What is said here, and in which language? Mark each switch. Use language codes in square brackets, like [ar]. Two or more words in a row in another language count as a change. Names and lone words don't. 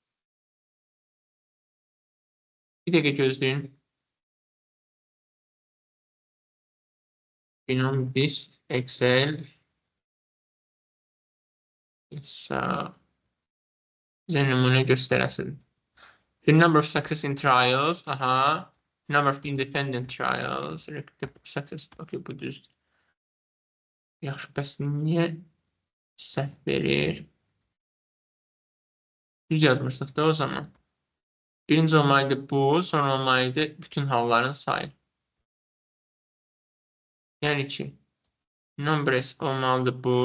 [az] Bir dəqiqə gözləyin. Binom list, Excel. Bizə nümunə göstərəsin. [en] The number of success in trials. Aha. Number of independent trials. Success. [az] Okay, bu düzdür. Yaxşı, bəs niyə səhv verir? Düz yazmışdıq da o zaman. Birinci olmalıydı bu, sonra olmalıydı bütün halların sayı. Yəni ki, numbers olmalıdır bu.